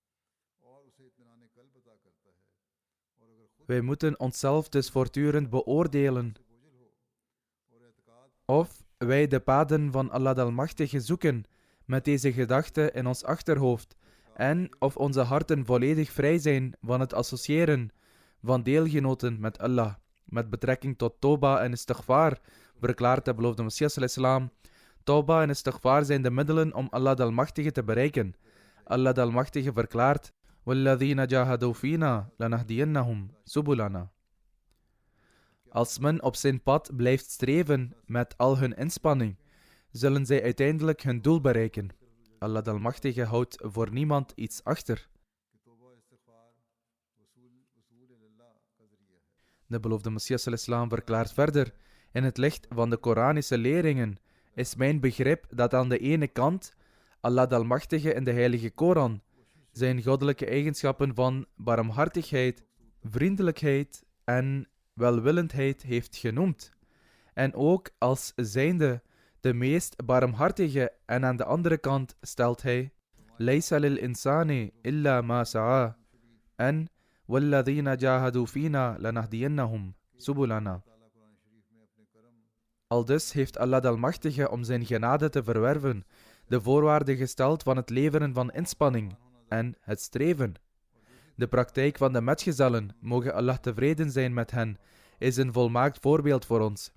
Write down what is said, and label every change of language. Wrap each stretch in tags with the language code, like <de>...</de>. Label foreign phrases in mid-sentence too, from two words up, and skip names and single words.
<nl>Wij moeten onszelf dus voortdurend beoordelen of wij de paden van Allah de Almachtige zoeken met deze gedachte in ons achterhoofd en of onze harten volledig vrij zijn van het associëren van deelgenoten met Allah. Met betrekking tot Toba en Istighfar verklaart de beloofde Messias al-Islam: Toba en Istighfar zijn de middelen om Allah de Almachtige te bereiken. Allah de Almachtige verklaart:</nl> <ar>وَالَّذِينَ جَاهَدُوا فِينَا لَنَهْدِيَنَّهُمْ سُبُلَنَا.</ar> <nl>Als men op zijn pad blijft streven met al hun inspanning, zullen zij uiteindelijk hun doel bereiken. Allah de Almachtige houdt voor niemand iets achter. De beloofde Messias al-Islam verklaart verder: in het licht van de Koranische leringen is mijn begrip dat aan de ene kant Allah de Almachtige in de heilige Koran zijn goddelijke eigenschappen van barmhartigheid, vriendelijkheid en welwillendheid heeft genoemd, en ook als zijnde de meest barmhartige, en aan de andere kant stelt hij:</nl> <ar>ليس للإنسان إلا ما سعى en وَالَّذِينَ جَاهَدُوا فِينَا لَنَهْدِيَنَّهُمْ سُبُلَنَا.</ar> <nl>Aldus heeft Allah de Almachtige om zijn genade te verwerven de voorwaarde gesteld van het leveren van inspanning en het streven. De praktijk van de metgezellen, mogen Allah tevreden zijn met hen, is een volmaakt voorbeeld voor ons.</nl>